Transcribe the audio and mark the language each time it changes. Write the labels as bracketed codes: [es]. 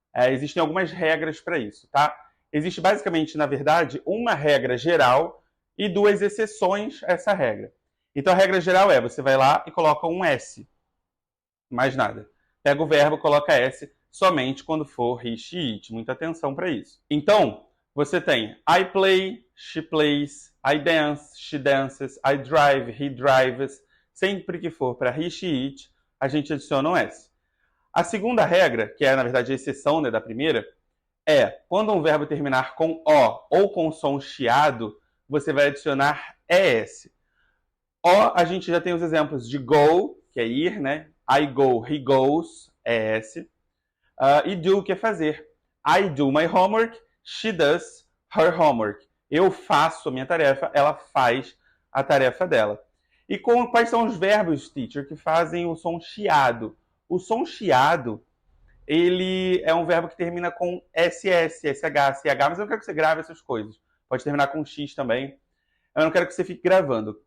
[pt] Existem algumas regras para isso, tá? Existe basicamente, na verdade, uma regra geral e duas exceções a essa regra. Então a regra geral é, você vai lá e coloca um S. Mais nada. Pega o verbo, coloca S somente quando for [en] he, she, it. [pt] Muita atenção para isso. Então, você tem [en] I play, she plays, I dance, she dances, I drive, he drives. [pt] Sempre que for para [en] he, she, it, [pt] a gente adiciona um S. A segunda regra, que é na verdade a exceção, né, da primeira, é quando um verbo terminar com O ou com som chiado, você vai adicionar ES. O, a gente já tem os exemplos de go, que é ir, né? [en] I go, he goes, [pt] ES. E do, que é fazer. [en] I do my homework, she does her homework. [pt] Eu faço a minha tarefa, ela faz a tarefa dela. E quais são os verbos, teacher, que fazem o som chiado? O som chiado, ele é um verbo que termina com SS, SH, CH, mas eu não quero que você grave essas coisas. Pode terminar com X também. Eu não quero que você fique gravando.